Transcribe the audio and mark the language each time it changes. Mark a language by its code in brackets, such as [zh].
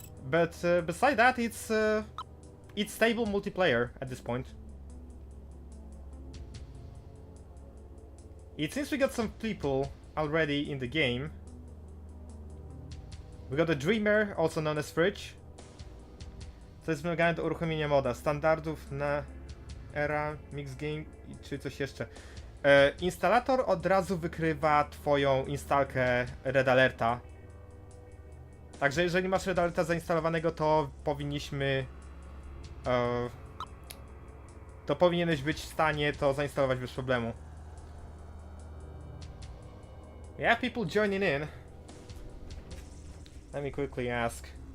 [en] But beside that, it's stable multiplayer at this point. It seems we got some people already in the game. We got a Dreamer, also known as Fridge. [pl] To jest wymagane do uruchomienia moda. Standardów na era, mix game czy coś jeszcze. Instalator od razu wykrywa twoją instalkę Red Alerta. Także jeżeli masz Red Alerta zainstalowanego, to powinniśmy... to powinieneś być w stanie to zainstalować bez problemu. [en] We have people joining in. Let me quickly ask.